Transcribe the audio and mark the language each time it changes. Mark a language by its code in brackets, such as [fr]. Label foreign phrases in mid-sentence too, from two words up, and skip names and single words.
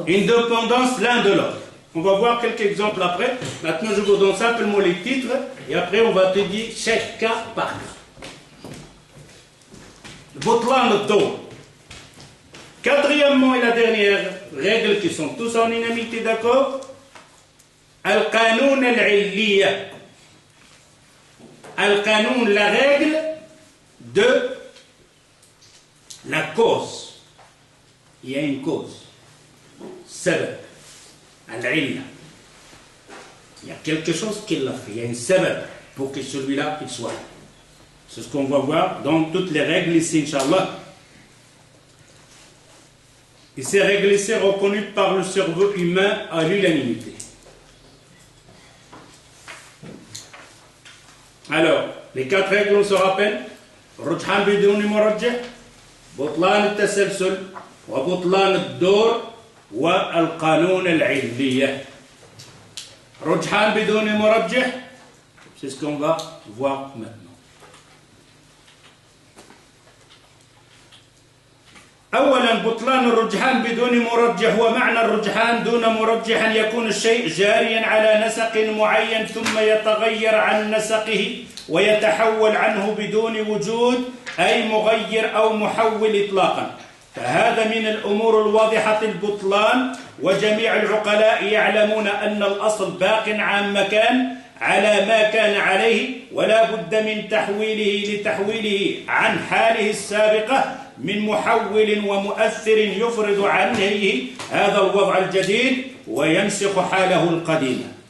[fr] Une dépendance l'un de l'autre. On va voir quelques exemples après. Maintenant, je vous donne simplement les titres, et après, on va te dire chaque cas par cas. [ar] بطلان الدور. [fr] Quatrièmement et la dernière règle qui sont tous en unanimité d'accord, [ar] القانون العلية. [fr] Al-qanoun, la règle de la cause. Il y a une cause. Sabab. Al-illa. Il y a quelque chose qui l'a fait. Il y a une sabab pour que celui-là il soit. C'est ce qu'on va voir dans toutes les règles ici, Inch'Allah. Et ces règles ici reconnues par le cerveau humain à l'unanimité. Alors, les quatre règles, on se rappelle. [ar] رجحان بدون مرجح، بطلان التسلسل، وبطلان الدور، والقانون العلية. رجحان بدون مرجح, [fr] c'est ce qu'on va voir maintenant. [ar] أولا بطلان الرجحان بدون مرجح، ومعنى الرجحان دون مرجح أن يكون الشيء جاريا على نسق معين ثم يتغير عن نسقه ويتحول عنه بدون وجود أي مغير أو محول إطلاقا، فهذا من الأمور الواضحة البطلان، وجميع العقلاء يعلمون أن الأصل باق عن مكان على ما كان عليه، ولا بد من تحويله عن حاله السابقة من محول ومؤثر يفرض عنه هذا الوضع الجديد وينسخ حاله القديمة.